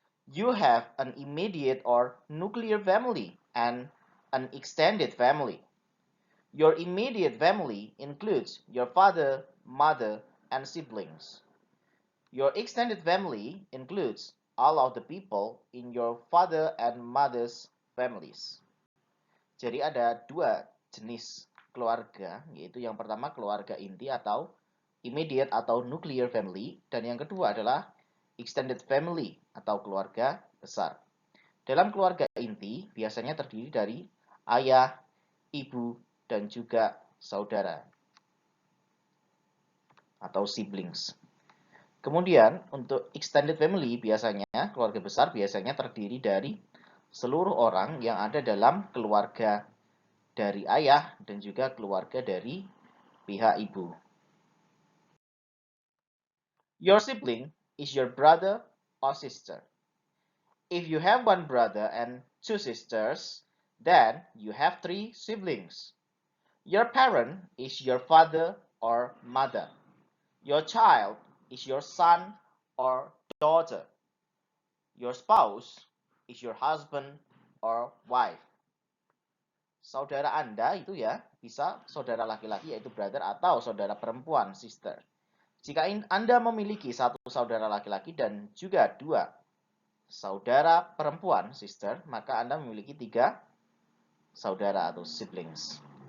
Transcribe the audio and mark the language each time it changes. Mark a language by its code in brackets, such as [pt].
[en] You have an immediate or nuclear family and an extended family. Your immediate family includes your father, mother, and siblings. Your extended family includes all of the people in your father and mother's families. [id] Jadi ada dua jenis keluarga, yaitu yang pertama keluarga inti atau immediate atau nuclear family, dan yang kedua adalah extended family atau keluarga besar. Dalam keluarga inti biasanya terdiri dari ayah, ibu, dan juga saudara atau siblings. Kemudian untuk extended family biasanya, keluarga besar biasanya terdiri dari seluruh orang yang ada dalam keluarga dari ayah dan juga keluarga dari pihak ibu. [en] Your sibling is your brother or sister. If you have one brother and two sisters, then you have three siblings. Your parent is your father or mother. Your child is your son or daughter. Your spouse is your husband or wife. [id] Saudara Anda itu ya bisa saudara laki-laki yaitu brother atau saudara perempuan sister. Jika Anda memiliki satu saudara laki-laki dan juga dua saudara perempuan sister, maka Anda memiliki tiga saudara atau siblings.